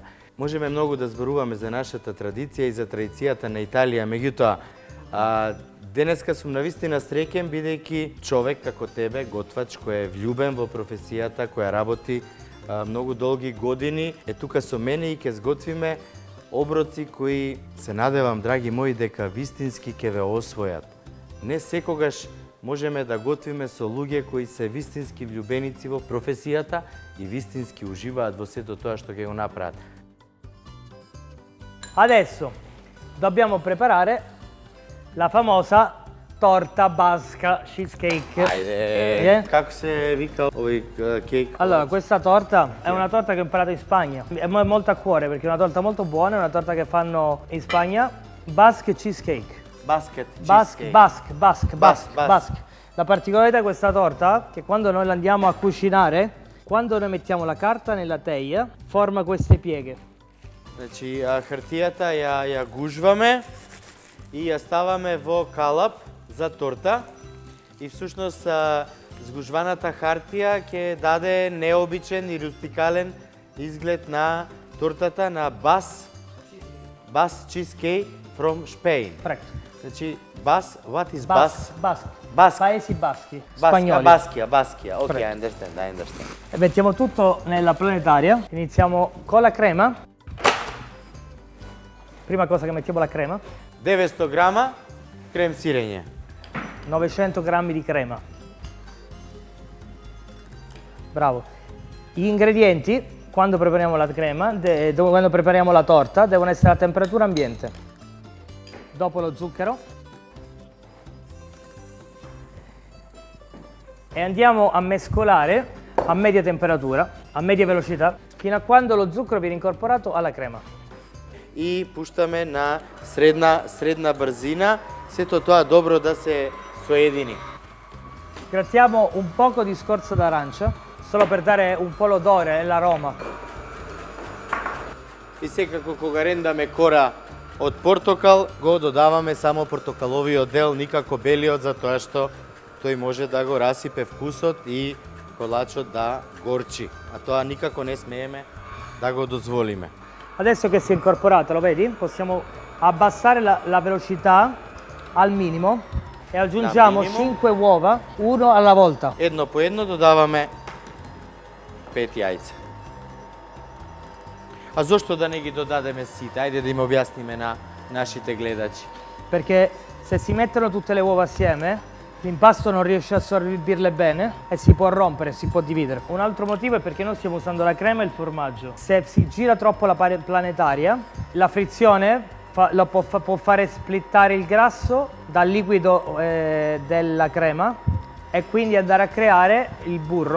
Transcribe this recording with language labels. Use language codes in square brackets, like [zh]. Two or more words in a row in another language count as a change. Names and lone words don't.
[mk] Можеме многу да зборуваме за нашата традиција и за традицијата на Италија, меѓутоа денеска сум навистина среќен бидејќи човек како тебе, готвач кој е влюбен во професијата, која работи многу долги години, е тука со мене и ќе сготвиме оброци кои се надевам, драги мои, дека вистински ќе ве освојат. Не секогаш можеме да готвиме со луѓе кои се вистински влюбеници во професијата и вистински уживаат во сето тоа што ќе го направат. [it] Adesso dobbiamo preparare la famosa torta basca cheesecake. [mk] Ајде, како се вика овој кейк? [it] Allora, questa torta è una torta che ho imparato in Spagna. È molto a cuore perché è una torta molto buona, è una torta che fanno in Spagna. [en] Basque cheesecake. Basket Basque. Basque. [it] La particolarità di questa torta è che quando noi la andiamo a cucinare, quando noi mettiamo la carta nella teglia, forma queste pieghe. [mk] Значи, хартијата ја гужваме и ја ставаме во калап за торта и всушност сгужваната хартија ќе даде необичен и рустикален изглед на тортата на [en] Basque cheesecake from Spain. [it] Corretto. [en] Значи, what is Basque. Basque. [it] Paesi baschi, spagnoli. [en] Baschia. Ok, I understand. [it] E mettiamo tutto nella planetaria. Iniziamo con la crema. Prima cosa che mettiamo la crema. [mk] 900 grama крем сирење. [it] 900 grammi di crema. Bravo. Gli ingredienti, quando prepariamo la crema, quando prepariamo la torta, devono essere a temperatura ambiente. Dopo lo zucchero. E andiamo a mescolare a media temperatura, a media velocità, fino a quando lo zucchero viene incorporato alla crema. [mk] И пуштаме на средна брзина, сето тоа добро да се соедини. [it] Grattiamo un poco di scorza d'arancia, solo per dare un po' l'odore e l'aroma. [mk] И секако кога рендаме кора од портокал, го додаваме само портокаловиот дел, никако белиот, затоа што тој може да го расипе вкусот и колачот да горчи. А тоа никако не смееме да го дозволиме. [it] Adesso che si è incorporato, lo vedi? Possiamo abbassare la velocità al minimo e aggiungiamo 5 uova, uno alla volta. [mk] Едно по едно додаваме 5 јајца. А зошто да не ги додадеме сите? Ајде да им објасниме на нашите гледачи. [it] Perché se si mettono tutte le uova assieme, l'impasto non riesce a assorbirle bene e si può rompere, si può dividere. Un altro motivo è perché noi stiamo usando la crema e il formaggio. Se si gira troppo la planetaria, la frizione può fare splittare il grasso dal liquido della crema e quindi andare a creare il burro.